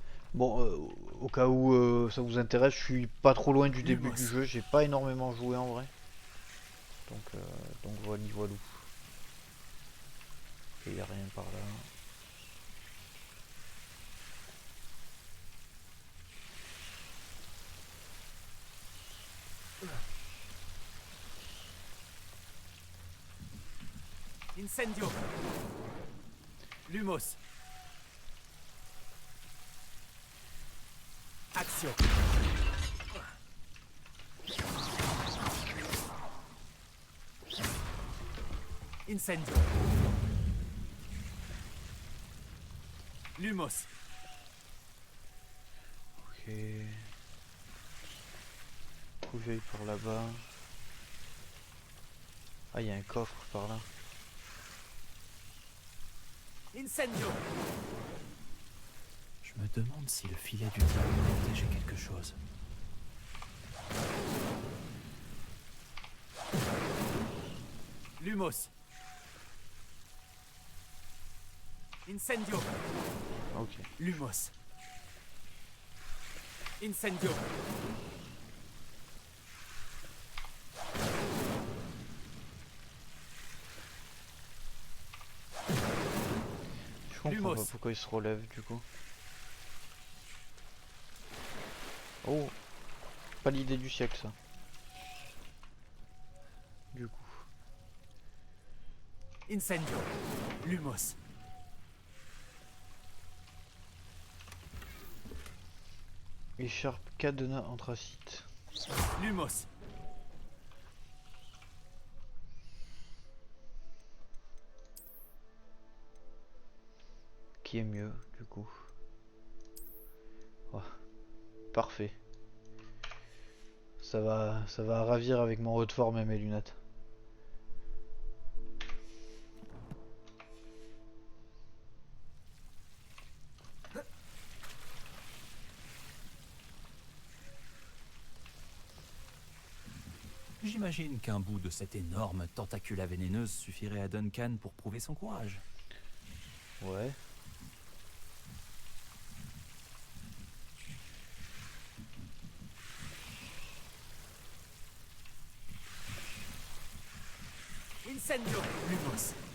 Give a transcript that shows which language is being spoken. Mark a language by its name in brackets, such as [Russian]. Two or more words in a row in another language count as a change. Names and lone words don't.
[French] Bon, au cas où ça vous intéresse, je suis pas trop loin du début Lumos. du jeu, j'ai pas énormément joué en vrai. Donc, voilà, voilà. Il y a rien par là. Incendio. Lumos. Accio. Incendio. Lumos. Ok. Faut que j'aille par là-bas. Ah, il y a un coffre par là. Incendio. Je me demande si le filet du diable protégeait quelque chose. Lumos. Incendio. Ok. Lumos. Incendio. Je comprends Lumos. pas pourquoi il se relève du coup. Oh, pas l'idée du siècle ça. Du coup. Incendio. Lumos. Écharpe cadenas anthracite. Lumos. Qui est mieux du coup. Oh, parfait. Ça va ravir avec mon haut de forme et mes lunettes. J'imagine qu'un bout de cette énorme tentacula vénéneuse suffirait à Duncan pour prouver son courage. Ouais. Incendio. Lumos.